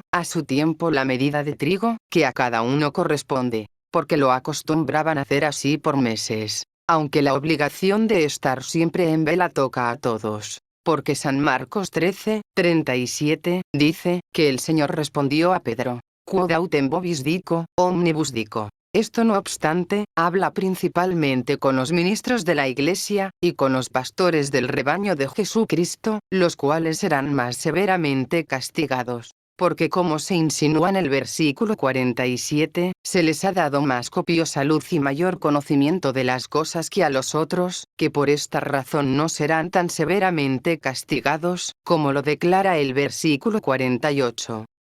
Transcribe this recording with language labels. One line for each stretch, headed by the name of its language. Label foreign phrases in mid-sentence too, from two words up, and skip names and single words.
Spanish: A su tiempo la medida de trigo, que a cada uno corresponde, porque lo acostumbraban a hacer así por meses, aunque la obligación de estar siempre en vela toca a todos, porque San Marcos 13, 37, dice, que el Señor respondió a Pedro:
Latin: Quod autem vobis dico, omnibus dico.
Spanish: Esto no obstante, habla principalmente con los ministros de la Iglesia, y con los pastores del rebaño de Jesucristo, los cuales serán más severamente castigados. Porque como se insinúa en el versículo 47, se les ha dado más copiosa luz y mayor conocimiento de las cosas que a los otros, que por esta razón no serán tan severamente castigados, como lo declara el versículo 48.